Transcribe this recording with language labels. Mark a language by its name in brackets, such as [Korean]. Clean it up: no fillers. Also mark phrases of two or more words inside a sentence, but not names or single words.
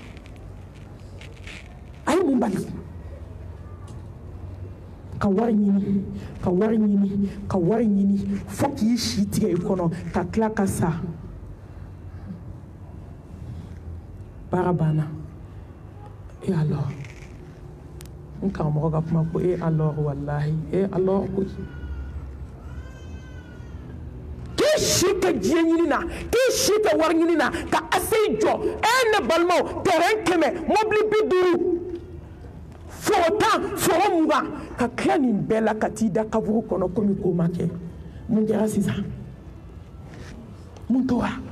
[Bambara] a ye mun bali ka wari ɲini fo k'i si tigɛ i kɔnɔ ka tila ka sa baara banna [French] et alors [Bambara] n karamɔgɔ ka kuma ko [French] et alors [Bambara] wallahi [French] et alors [Bambara] koyi k'i si kɛ diɲɛ ɲini na k'i si kɛ wari ɲini na ka aseyi jɔ ne balimaw terrain 100 mobili 50 foro 10 foro 20 ka tila nin bɛɛ la ka t'i da kaburu kɔnɔ komi ko ma kɛ mun kɛra sisan mun tora